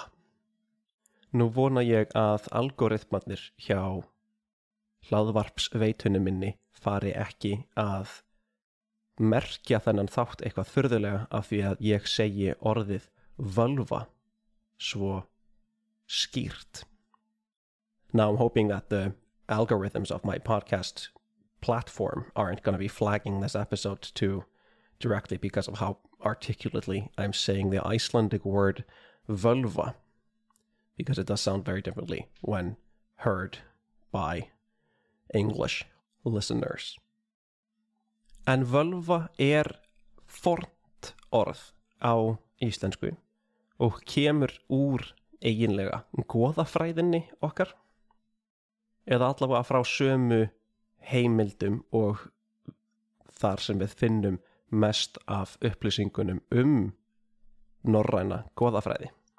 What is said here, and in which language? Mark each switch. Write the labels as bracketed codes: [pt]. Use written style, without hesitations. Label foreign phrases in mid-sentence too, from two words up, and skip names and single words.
[is] Nú vona ég að algoritmarnir hjá hlaðvarpsveitunum minni fari ekki að merkja þennan þátt eitthvað furðulega af því að ég segi orðið völva svo skýrt. [en] Now I'm hoping that the algorithms of my podcast platform aren't going to be flagging this episode too directly because of how articulately I'm saying the Icelandic word völva, because it does sound very differently when heard by English listeners. [is] En völva er fornt orð á íslensku og kemur úr eiginlega goðafræðinni okkar, eða allavega frá sömu heimildum og þar sem við finnum mest af upplýsingunum norræna goðafræði.